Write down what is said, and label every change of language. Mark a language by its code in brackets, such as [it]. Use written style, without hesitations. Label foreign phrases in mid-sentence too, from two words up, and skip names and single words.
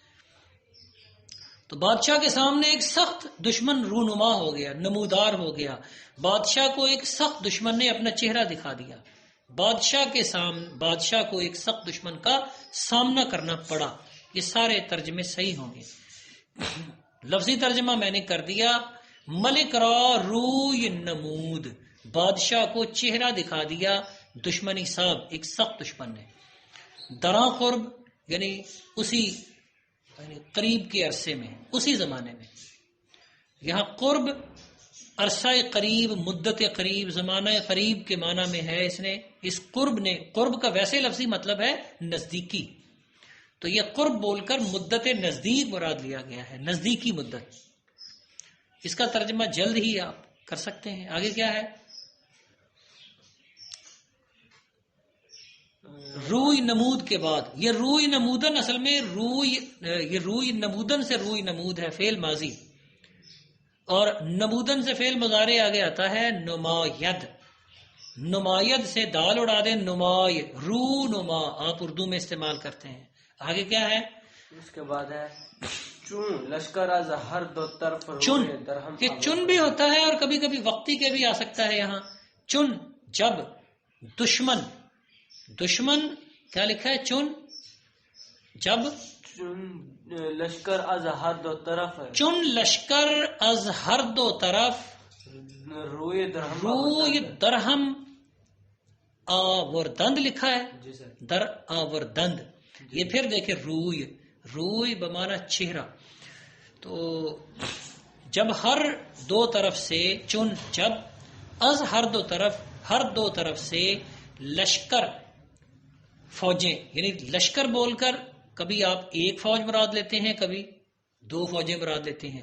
[ur] تو بادشاہ کے سامنے ایک سخت دشمن رونما ہو گیا، نمودار ہو گیا. بادشاہ کو ایک سخت دشمن نے اپنا چہرہ دکھا دیا. بادشاہ کو ایک سخت دشمن کا سامنا کرنا پڑا. یہ سارے ترجمے صحیح ہوں گے. لفظی ترجمہ میں نے کر دیا، [fa] ملک را روی نمود، [ur] بادشاہ کو چہرہ دکھا دیا دشمنی صاحب ایک سخت دشمن نے. [fa] دراں قرب [ur] یعنی اسی قریب کے عرصے میں، اسی زمانے میں. یہاں قرب عرصہ قریب، مدت قریب، زمانہ قریب کے معنی میں ہے. اس نے اس قرب کا ویسے لفظی مطلب ہے نزدیکی، تو یہ قرب بول کر مدت نزدیک مراد لیا گیا ہے، نزدیکی مدت. اس کا ترجمہ جلد ہی آپ کر سکتے ہیں. آگے کیا ہے؟ [fa] روی نمود [ur] کے بعد یہ [fa] روی نمودن، [ur] اصل میں یہ [fa] روی نمودن [ur] سے [fa] روی نمود [ur] ہے فعل ماضی، اور نمودن سے فعل مضارع آگے آتا ہے نماید. نماید سے دال اڑا دیں، نمای، رو نما آپ اردو میں استعمال کرتے ہیں. آگے کیا ہے؟ اس کے بعد ہے [fa] چون لشکر از ہر دو طرف چن. درہم. [ur] یہ چن بھی ہوتا ہے اور کبھی کبھی وقتی کے بھی آ سکتا ہے. یہاں چن جب دشمن کیا لکھا ہے؟ چن جب [fa] لشکر از ہر دو طرف، چن لشکر از ہر دو طرف، روئے درہم آوردند [ur] لکھا ہے. جی سر. [fa] در آوردند. [ur] یہ پھر دیکھیں روی بمانا چہرہ. تو جب ہر دو طرف سے، چن جب، [fa] از ہر دو طرف [ur] سے لشکر فوجیں، یعنی لشکر بول کر کبھی آپ ایک فوج مراد لیتے ہیں، کبھی دو فوجیں مراد لیتے ہیں.